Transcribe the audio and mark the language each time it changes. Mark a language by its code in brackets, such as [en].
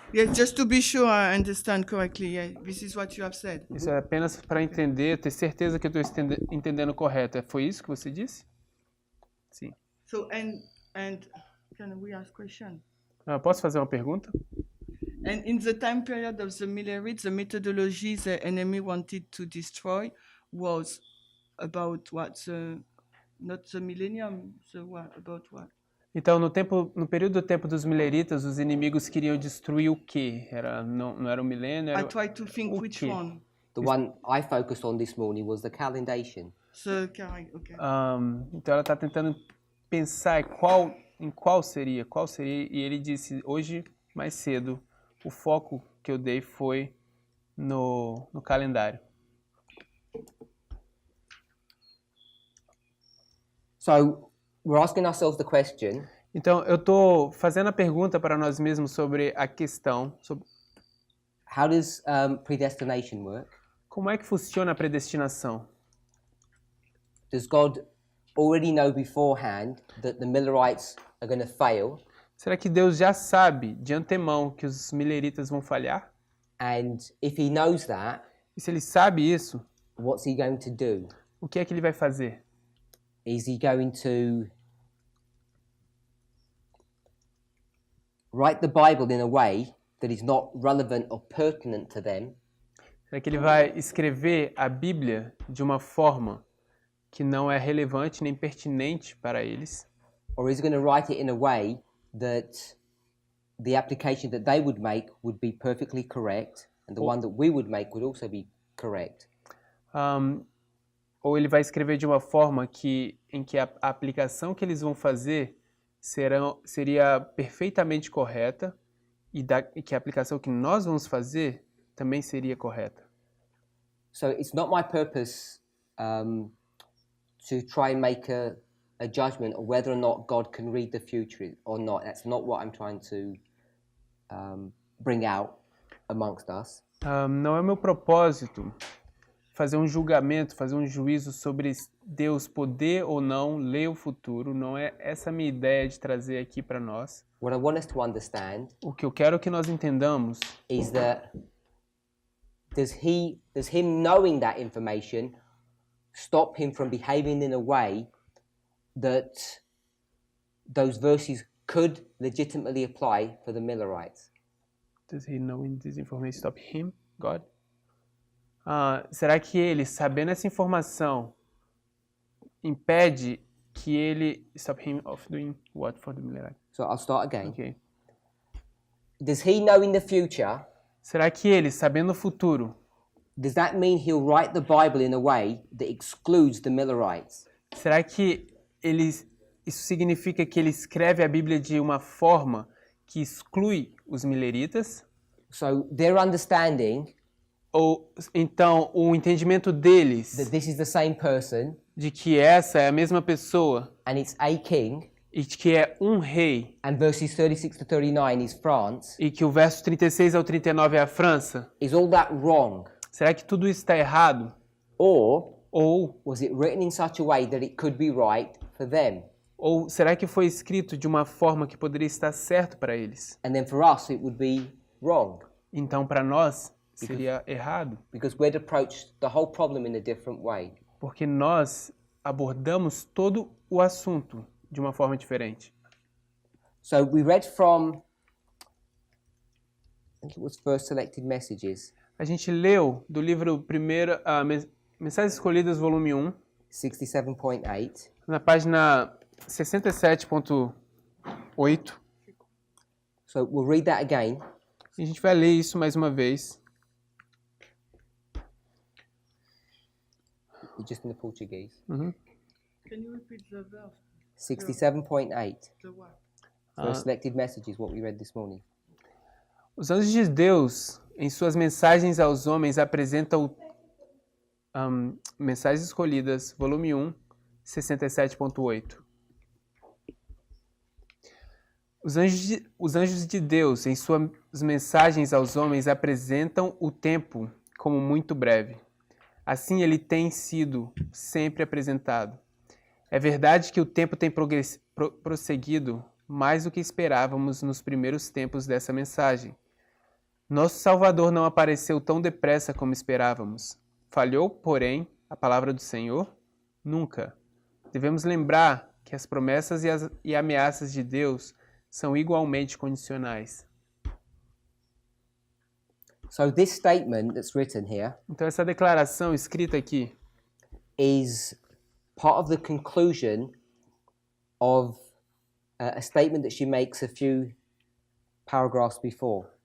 [en] Yeah, just to be sure I understand correctly, yeah, this is what you have said. [pt] Isso é apenas para entender, ter certeza que eu estou entendendo correto. Foi isso que você disse? Sim. [en] So and can we ask question? [pt] Posso fazer uma pergunta? [en] And in the time period of the Millerites, the methodology the enemy wanted to destroy was about what? Not the millennium, the what? About what? [pt] Então, no período do tempo dos mileritas, os inimigos queriam destruir o quê? Não era o milênio, era [en] I tried to think which [pt] quê? [en] one. the one I focused on this morning was the calendation. Okay. [pt] Então ela está tentando pensar em qual seria, e ele disse, hoje, mais cedo, o foco que eu dei foi no calendário. [en] So we're asking ourselves the question, [pt] Então, eu estou fazendo a pergunta para nós mesmos sobre a questão, sobre [en] how does predestination work? [pt] como é que funciona a predestinação. [en] Does God already know beforehand that the Millerites are going to fail? [pt] Será que Deus já sabe de antemão que os mileritas vão falhar? [en] And if he knows that, [pt] E se ele sabe isso, [en] what's he going to do? [pt] o que é que ele vai fazer? [en] Is he going to write the Bible in a way that is not relevant or pertinent to them? [pt] Será que ele vai escrever a Bíblia de uma forma que não é relevante nem pertinente para eles? [en] Or is he going to write it in a way that the application that they would make would be perfectly correct and the one that we would make would also be correct? [pt] Ou ele vai escrever de uma forma em que a aplicação que eles vão fazer seria perfeitamente correta e que a aplicação que nós vamos fazer também seria correta. [en] So it's not my purpose to try and make a judgment of whether or not God can read the future or not. That's not what I'm trying to bring out amongst us. [pt] Não é meu propósito fazer um julgamento, fazer um juízo sobre Deus poder ou não ler o futuro. Não é essa a minha ideia de trazer aqui para nós. [en] What I want us to understand [pt] O que eu quero que nós entendamos [en] is that does him knowing that information stop him from behaving in a way that those verses could legitimately apply for the Millerites? Does he know this information stop him, God? [pt] Será que ele, sabendo essa informação, impede que ele [en] stop him of doing what for the Millerites? So I'll start again. Okay. Does he know in the future? [pt] Será que ele, sabendo o futuro, [en] Does that mean he'll write the Bible in a way that excludes the Millerites? [pt] será que isso significa que ele escreve a Bíblia de uma forma que exclui os mileritas? [en] So their understanding [pt] Ou então o entendimento deles [en] that this is the same person [pt] de que essa é a mesma pessoa [en] and it's a king, [pt] e de que é um rei [en] and verses 36 to 39 is France, [pt] e que o verso 36 ao 39 é a França? [en] is all that wrong? [pt] Será que tudo isso está errado? [en] Or [pt] Ou [en] was it written in such a way that it could be right for them? [pt] será que foi escrito de uma forma que poderia estar certo para eles? [en] And then for us it would be wrong [pt] Então para nós seria errado, [en] because we'd approach the whole problem in a different way. [pt] porque nós abordamos todo o assunto de uma forma diferente. [en] So we read from, I think it was First Selected Messages, [pt] A gente leu do livro Mensagens Escolhidas, volume 1, [en] 67.8. [pt] na página 67.8. [en] So we'll read that again. [pt] E a gente vai ler isso mais uma vez. [en] Just in the Portuguese. Uhum. Can you repeat the verse? 67.8. The what? For selected messages, what we read this morning. [pt] Os anjos de Deus, em suas mensagens aos homens, apresentam Mensagens Escolhidas, volume 1, 67.8. Os anjos de Deus, em suas mensagens aos homens, apresentam o tempo como muito breve. Assim ele tem sido sempre apresentado. É verdade que o tempo tem prosseguido mais do que esperávamos nos primeiros tempos dessa mensagem. Nosso Salvador não apareceu tão depressa como esperávamos. Falhou, porém, a palavra do Senhor? Nunca. Devemos lembrar que as promessas e ameaças de Deus são igualmente condicionais. [en] So this statement that's written here [pt] Então essa declaração escrita aqui [en] is part of the conclusion of a statement that she makes a few paragraphs before.